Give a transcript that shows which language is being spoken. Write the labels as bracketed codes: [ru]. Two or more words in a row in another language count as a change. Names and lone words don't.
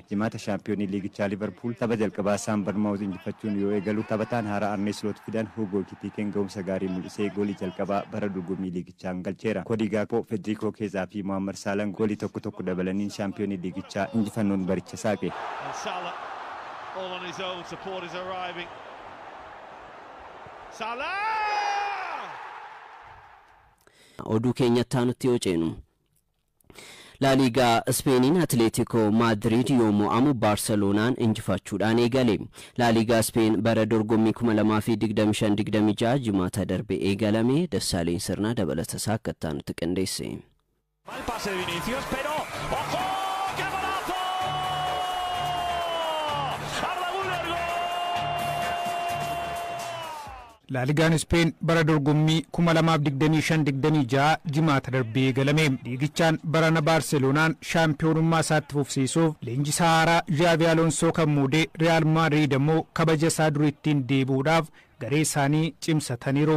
[om] Jimaata shaampiyoonii liigichaa Liverpool tapha jalqabaa Sam Bournemouth injifachuun yoo eegalu taphataan haaraa Arne Slot fidan Hugo Ekitike ga'umsa gaarii mul'isee goolii jalqabaa bara dorgommii liigichaan galcheera. Cody Gakpo, Federico Chiesa fi Mohamed Salah goolii tokko dabalaniin shaampiyoonii liigichaa injifannoon baricha saaqe. [en] Salah all on his own, support is arriving. Salah! [om] Oduu keenyatti aanutti yoo ceenu. La Liga Spainin Atletico Madrid yoo mo'amu Barcelonaan injifachuudhaan eegale. La Liga Spain bara dorgommii 2025-26 jimaata darbe eegalame. Dassaaleen sirna dabalatasaa akka taanutti qindeesse. [es] Mal pase de Vinicius, pero ojo, qué golazo! Arda Güler gol! [om] La Ligaan Spain bara dorgommii 2025-26 jimaata darbee eegalame. Liigichaan barana Barcelonaan shaampiyoonummaa isaatti fufsiisuuf leenjisaa haaraa Xavi Alonso kan muude Real Madrid immoo kabaja isaa duriittiin deebi'uudhaaf garee isaanii cimsataniiru.